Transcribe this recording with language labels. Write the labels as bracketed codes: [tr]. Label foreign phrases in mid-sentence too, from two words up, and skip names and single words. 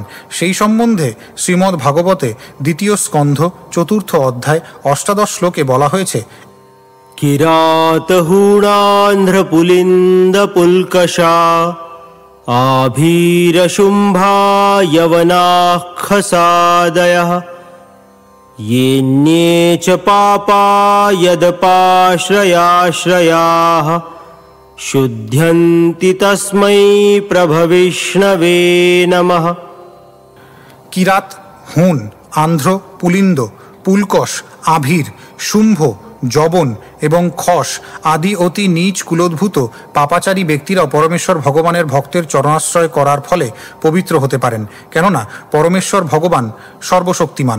[bn] সেই সম্বন্ধে শ্রীমদ্ ভাগবতে ২য় স্কন্ধ ৪র্থ অধ্যায় ৮ শ্লোকে বলা হয়েছে, [sa] কিরাতহূণান্ধ্রপুলিন্দ পুলকশা আভীরশুম্ভা যবনাঃ খসাদয়ঃ येऽन्ये च पापा यदपाश्रयाश्रयाः शुध्यन्ति तस्मै प्रभविष्णवे नमः। [bn] কিরাত, হুণ, আন্ধ্র, পুলিন্দ, পুলকশ, আভীর, শুম্ভ, জবন এবং খস আদি অতি নীচ কুলোদ্ভূত পাপাচারী ব্যক্তিরাও পরমেশ্বর ভগবানের ভক্তের চরণাশ্রয় করার ফলে পবিত্র হতে পারেন। কেননা পরমেশ্বর ভগবান সর্বশক্তিমান।